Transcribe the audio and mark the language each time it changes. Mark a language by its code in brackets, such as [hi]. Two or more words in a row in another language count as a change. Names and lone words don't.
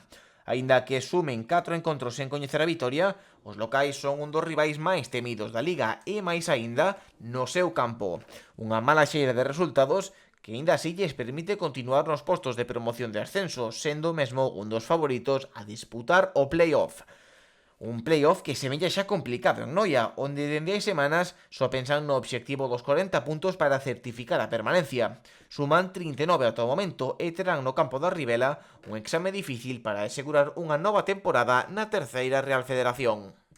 [gl] Aínda que sumen 4 encontros sen coñecer a vitoria, os locais son un dos rivais máis temidos da Liga e máis aínda no seu campo. Unha mala xeira de resultados que aínda así lles permite continuar nos postos de promoción de ascenso, sendo mesmo un dos favoritos a disputar o play-off. Un play-off que semella xa complicado en Noia, onde dende hai semanas só pensan no obxectivo dos 40 puntos para certificar a permanencia. Suman 39 ata o momento e terán no campo da Ribela un exame difícil para asegurar unha nova temporada na terceira Real Federación.